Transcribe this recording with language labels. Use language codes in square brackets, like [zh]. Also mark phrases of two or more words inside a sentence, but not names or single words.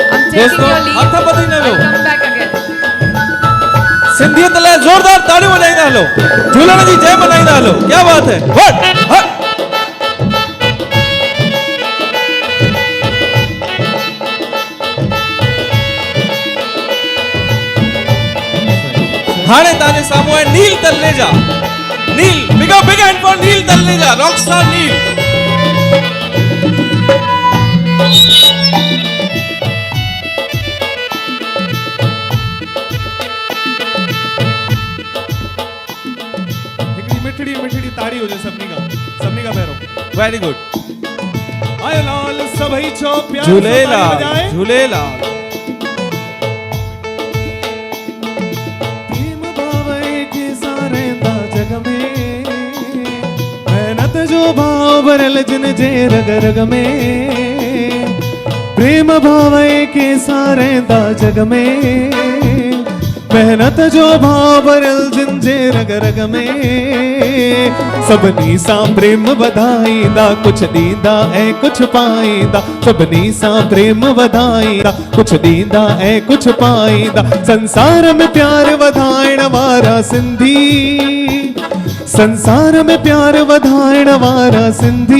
[en] taking your leave. [sd] हथ ॿधी न वियो। [en] I'll come back again. [sd] सिंधियत लाइ ज़ोरदार ताड़ियूं वॼाईंदा हलो, झूलण जी जय मनाईंदा हलो। [hi] क्या बात है। [sd] हट। हाणे तव्हांजे साम्हूं आहे नील तलरेजा। [en] Neel, big hand for Neel Talreja, rockstar Neel. [sd] मिठड़ी मिठड़ी ताड़ी हो जाए सबनी का पैरों। [en] very good. [sd] आए लाल सभई छो प्यार झूलेलाल झूलेलाल। प्रेम भावे के सारेंदा जग में, मेहनत जो भाव भरल जिन जे रग रग में। प्रेम भावे के सारेंदा जग में, मेहनत जो भाव भरल जिन जे रग रग में। सभिनी सां प्रेम वधाईंदा, कुछ ॾींदा ऐं कुछ पाईंदा। सभिनी सां प्रेम वधाईंदा, कुछ ॾींदा ऐं कुछ पाईंदा। संसार में प्यार वधाइण वारा सिंधी, संसार में प्यार वधाइण वारा सिंधी।